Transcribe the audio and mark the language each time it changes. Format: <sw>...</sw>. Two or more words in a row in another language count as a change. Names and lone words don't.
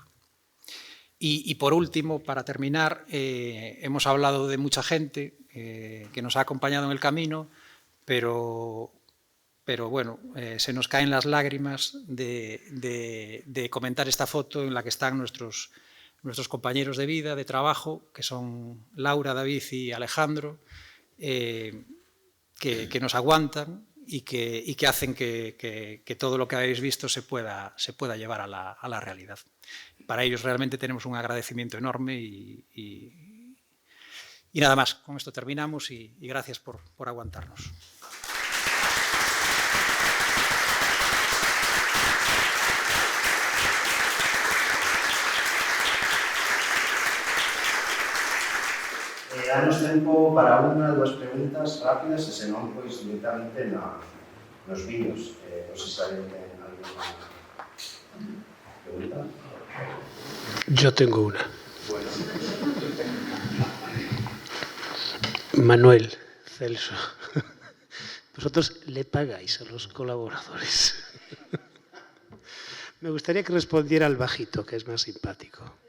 <es>Y por último, para terminar, hemos hablado de mucha gente que nos ha acompañado en el camino, pero bueno, se nos caen las lágrimas de comentar esta foto en la que están nuestros compañeros de vida, de trabajo, que son Laura, David y Alejandro, que nos aguantan y que hacen que todo lo que habéis visto se pueda llevar a la realidad. Para ellos realmente tenemos un agradecimiento enorme y nada más. Con esto terminamos y gracias por aguantarnos.</es> <gl>Danos tempo para unha, dúas preguntas rápidas e senón, pois, directamente nos vídeos. Non sei se alguén ten alguna pregunta.</gl> <es>Yo tengo una. Bueno. Manuel, Celso, vosotros le pagáis a los colaboradores. Me gustaría que respondiera al bajito, que es más simpático.</es>